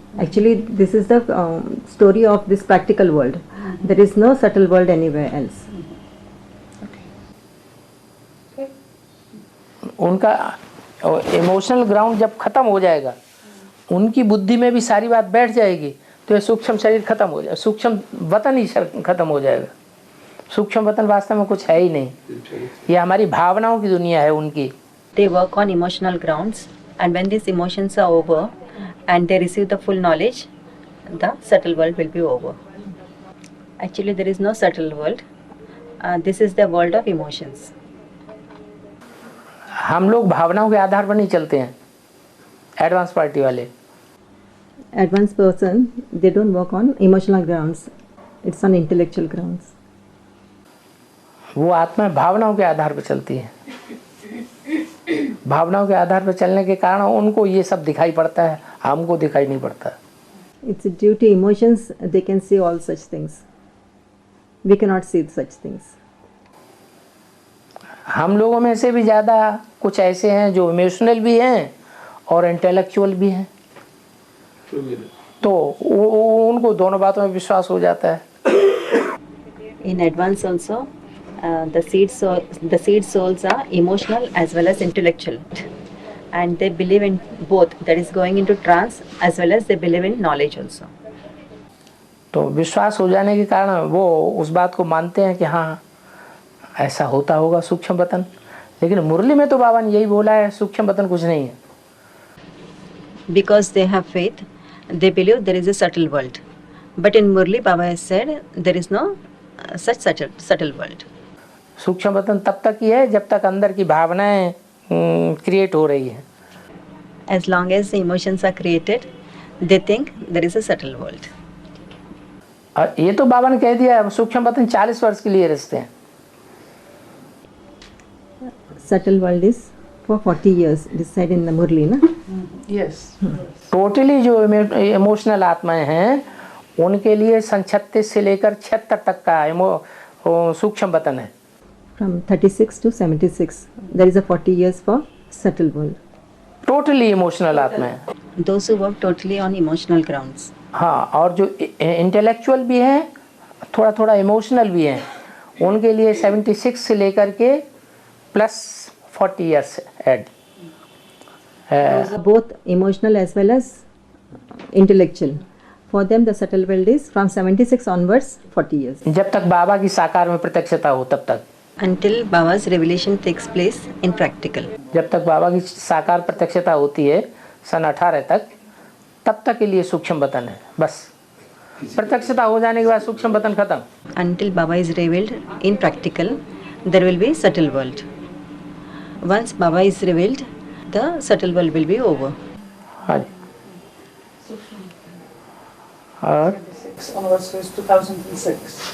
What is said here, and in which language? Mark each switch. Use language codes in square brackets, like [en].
[en] Actually, this is the story of this practical world. There is no subtle world anywhere else. [hi] उनका emotional ground जब खत्म हो जाएगा, उनकी बुद्धि में भी सारी बात बैठ जाएगी, तो ये सूक्ष्म शरीर खत्म हो जाएगा, सूक्ष्म वतन ही खत्म हो जाएगा। सूक्ष्म वतन वास्तव में कुछ है ही नहीं, ये हमारी भावनाओं की दुनिया है उनकी। [en] They work on emotional grounds, and when these emotions are over and they receive the full knowledge, the subtle world will be over. Actually, there is no subtle world. This is the world of emotions. [hi] हम लोग भावनाओं के आधार पर नहीं चलते हैं, advance party वाले। [en] Advanced person, they don't work on emotional grounds. It's on intellectual grounds. [hi] वो आत्मा भावनाओं के आधार पर चलती है। भावनाओं के आधार पर चलने के कारण उनको ये सब दिखाई पड़ता है, हमको दिखाई नहीं पड़ता। [en] It's due to emotions they can see all such things. We cannot see such things. [hi] हम लोगों में से भी ज़्यादा कुछ ऐसे हैं जो इमोशनल भी हैं और इंटेलेक्चुअल भी हैं, तो उनको दोनों बातों में विश्वास हो जाता है। [en] In advance also, the seed souls are emotional as well as intellectual, and they believe in both. That is going into trance as well as they believe in knowledge also. [hi] तो विश्वास हो जाने के कारण वो उस बात को मानते हैं कि हाँ ऐसा होता होगा सूक्ष्म वतन। लेकिन मुरली में तो बाबा ने यही बोला है, सूक्ष्म वतन कुछ नहीं है। [en] Because they have faith, they believe there is a subtle world. But in Murli, Baba has said there is no such subtle world. [hi] सूक्ष्म वतन तब तक ही है जब तक अंदर की भावनाएं क्रिएट हो रही है। [en] As long as the emotions are created, they think there is a subtle world. [hi] और ये तो बाबा ने कह दिया सूक्ष्म वतन 40 वर्ष के लिए रचते हैं। [en] Subtle world is for 40 years. This said in the Murli, na? Yes. [hi] Totally जो इमोशनल आत्माएं हैं उनके लिए 36 से लेकर 76 तक का सूक्ष्म वतन है। [en] From 36 to 76, there is a 40 years for subtle world. [hi] Totally emotional आत्माएं। [en] Those who work totally on emotional grounds. [hi] हाँ, और जो इंटेलेक्चुअल भी हैं, थोड़ा थोड़ा इमोशनल भी हैं, उनके लिए 76 से लेकर के plus 40 years add [en] Those are both emotional as well as intellectual. For them, the subtle world is from 76 onwards, 40 years. [hi] जब तक बाबा की साकार में प्रत्यक्षता हो तब तक, [en] Until Baba's revelation takes place in practical. [hi] जब तक बाबा की साकार प्रत्यक्षता होती है सन 18 तक, तब तक के लिए सूक्ष्म वतन है बस। प्रत्यक्षता हो जाने के बाद सूक्ष्म वतन खत्म। [en] Until Baba is revealed in practical, there will be subtle world. Once Baba is revealed, the subtle world will be over. [hi] हाँ जी। और [en] onwards is 2006.